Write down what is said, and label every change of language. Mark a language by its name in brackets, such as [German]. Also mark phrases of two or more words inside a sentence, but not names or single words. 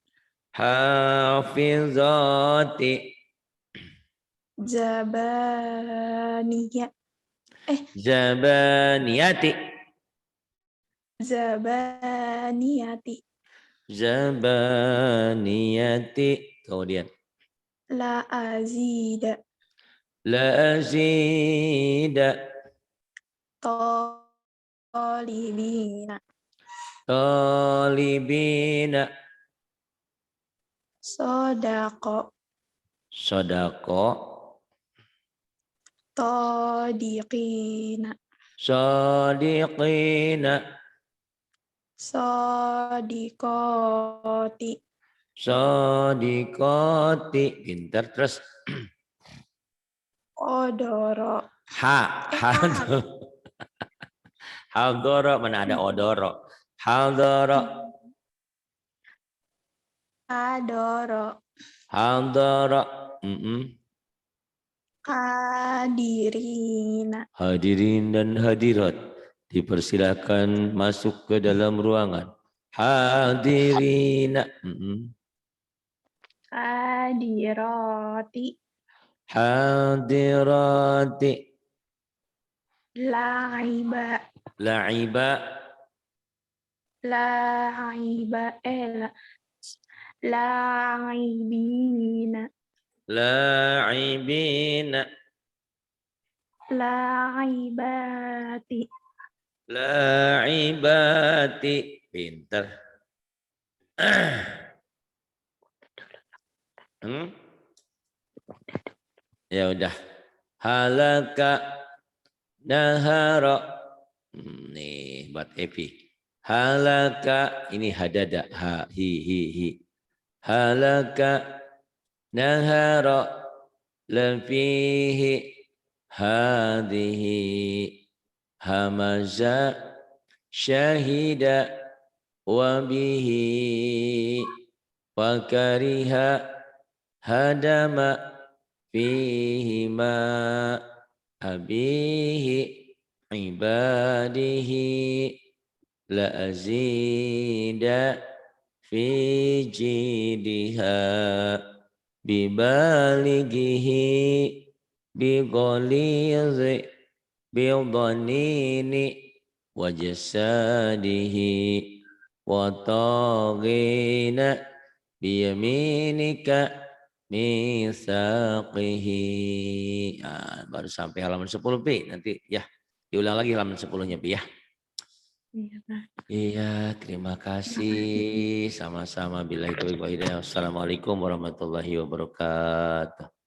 [Arabic] حافظاتِ. زبانية. زبانيةِ. زبانيةِ. زبانيةِ. Kemudian لا أزيد. لا أزيد. طالبين. طالبين. صادق. صادق. صادقين. صادقين. صادقات. [Indonesian] Sadiqati. Pintar terus. [Arabic] حضر. حضر. حضر. [Indonesian] Mana ada [Arabic] حضر. حضر. حضر. حضر. حاضرين. [Indonesian] Hadirin dan hadirat dipersilakan masuk ke dalam ruangan. [Arabic] حاضرين. حاضرات. حاضرات. لاعب. لاعب. لاعب. لاعبين. لاعبين. لاعبات. لاعبات. Pintar. [Indonesian] Ya udah. [Arabic] هلك نهارا. [Indonesian] Nih buat Evi. Halaka ini hadada. [Arabic] ها هي. هلك نهارا لفيه هذه همز شهد وبه وكره هدم فيه ما أبيه عباده لا أزيد في جيدها ببالغه بغليظ بظنين وجسده وتغني بيمينك ميثاقه. [Indonesian] Baru sampai halaman 10 nanti ya diulang lagi halaman 10-nya Pi ya. Iya, terima kasih. Sama-sama. [Arabic] بالله التوفيق والهداية. والسلام عليكم ورحمة الله وبركاته.